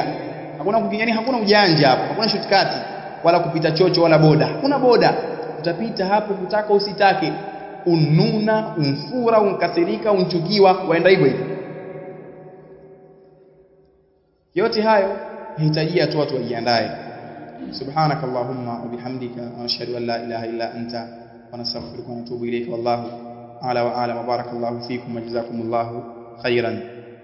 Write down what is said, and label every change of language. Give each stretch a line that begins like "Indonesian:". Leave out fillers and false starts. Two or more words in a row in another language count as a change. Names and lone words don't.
Swahili: Hakuna ujanja hapo, hakuna shortcut wala kupita chocho wala boda. Hakuna boda, utapita hapo kutaka usitake, ununa, unfura, unkasirika, unchukiwa, waenda hivyo. Yote hayo yahitajia tu watu wajiandae.
Arabic: سبحانك اللهم وبحمدك، وأشهد أن لا إله إلا أنت، ونستغفرك ونتوب إليك. والله أعلى وأعلم. بارك الله فيكم وجزاكم الله خيرا.